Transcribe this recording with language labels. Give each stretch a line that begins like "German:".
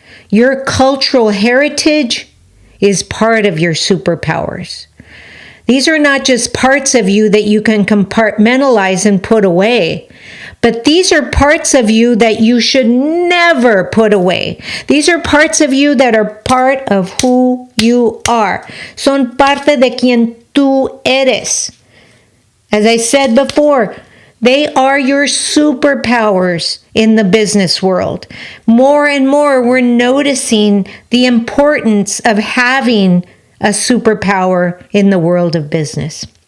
English: Your cultural heritage is part of your superpowers. These are not just parts of you that you can compartmentalize and put away, but these are parts of you that you should never put away. These are parts of you that are part of who you are.
Spanish: Son parte de quien tú eres.
English: As I said before, they are your superpowers in the business world. More and more, we're noticing the importance of having a superpower in the world of business.